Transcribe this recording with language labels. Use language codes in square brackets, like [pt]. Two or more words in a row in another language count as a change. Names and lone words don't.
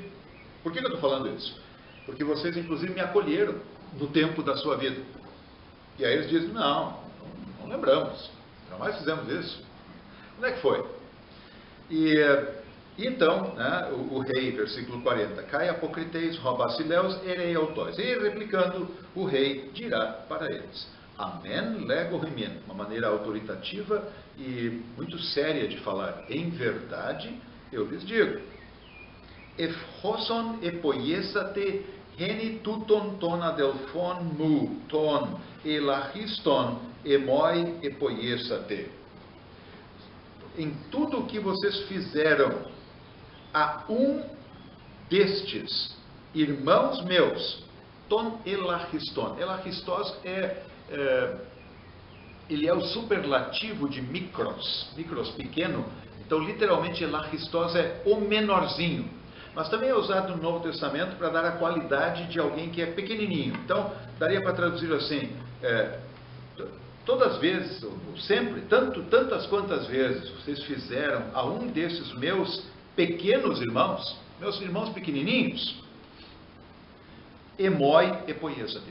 [pt] Por que eu estou falando isso? Porque vocês, inclusive, me acolheram no tempo da sua vida. E aí eles dizem, não lembramos. Jamais fizemos isso. Como é que foi? Então, né, o rei, versículo 40, [el] Καὶ ἀποκριθεὶς ὁ βασιλεὺς ἐρεῖ αὐτοῖς. [pt] E replicando, o rei dirá para eles, [el] Ἀμὴν λέγω ὑμῖν. [pt] Uma maneira autoritativa e muito séria de falar. Em verdade, eu lhes digo, [el] Ἐφ' ὅσον ἐποιήσατε ἑνὶ τούτων τῶν ἀδελφῶν μου τῶν ἐλαχίστων ἐμοὶ ἐποιήσατε. [pt] Em tudo o que vocês fizeram a um destes irmãos meus, [el] τῶν ἐλαχίστων. [pt] Elachistos ele é o superlativo de micros pequeno. Então, literalmente, elachistos é o menorzinho. Mas também é usado no Novo Testamento para dar a qualidade de alguém que é pequenininho. Então, daria para traduzir assim, todas as vezes, ou sempre, tantas quantas vezes vocês fizeram a um desses meus pequenos irmãos, meus irmãos pequenininhos, [el] ἐμοὶ ἐποιήσατε.